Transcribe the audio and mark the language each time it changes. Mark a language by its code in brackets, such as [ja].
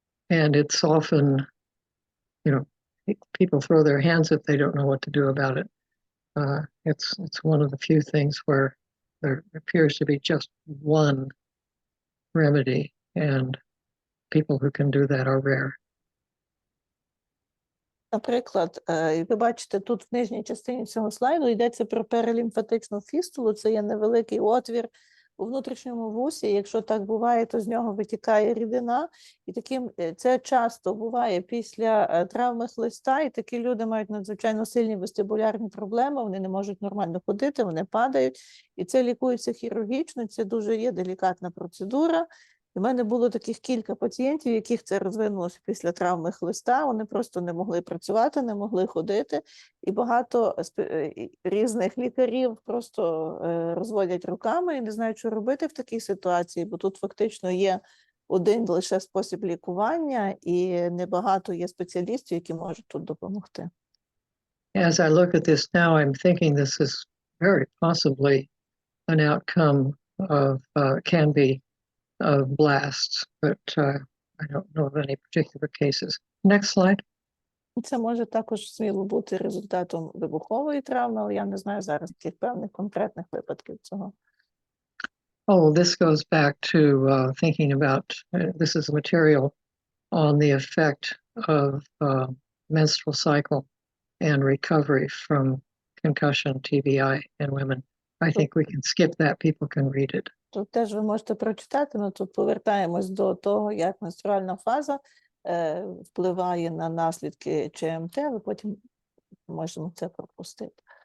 [en] And it's often, you know, people throw their hands if they don't know what to do about it. It's one of the few things where there appears to be just one remedy, and people who can do that are rare. [uk] Наприклад, ви бачите, тут в нижній частині цього слайду йдеться про перелімфатичну фістулу. Це є невеликий отвір у внутрішньому вусі. Якщо так буває, то з нього витікає рідина. І це часто буває після травми хлиста, і такі люди мають надзвичайно сильні вестибулярні проблеми, вони не можуть нормально ходити, вони падають. І це лікується хірургічно, це дуже є делікатна процедура. У мене було таких кілька пацієнтів, яких це розвинулося після травми хлиста, вони просто не могли працювати, не могли ходити, і багато різних лікарів просто розводять руками і не знають, що робити в такій ситуації, бо тут фактично є один лише спосіб лікування, і небагато є спеціалістів, які можуть тут допомогти. [en] As I look at this now, I'm thinking this is very possibly an outcome of, can be of blasts, but I don't know of any particular cases. Next slide. [uk] Це може також сміло бути результатом вибухової травми, але я не знаю зараз тих певних конкретних випадків цього. [en] Oh, this goes back to thinking about, this is material on the effect of menstrual cycle and recovery from concussion, TBI in women. I think we can skip that. People can read it. [uk] Тут теж ви можете прочитати, але тут повертаємось до того, як менструальна фаза впливає на наслідки ЧМТ, але потім можемо це пропустити.